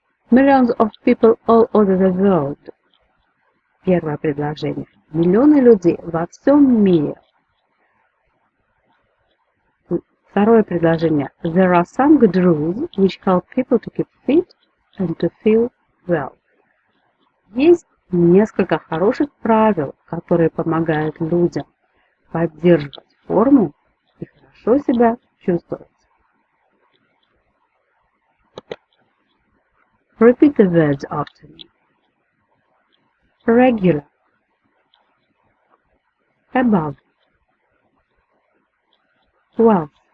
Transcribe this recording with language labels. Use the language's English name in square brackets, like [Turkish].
[English] Millions of people all over the world. [Russian] Первое предложение. Миллионы людей во всем мире. Второе предложение. [English] There are some good rules which help people to keep fit and to feel well. [Russian] Есть несколько хороших правил, которые помогают людям поддерживать форму и хорошо себя чувствовать. [English] Repeat the words after me. Regular, above, wealth.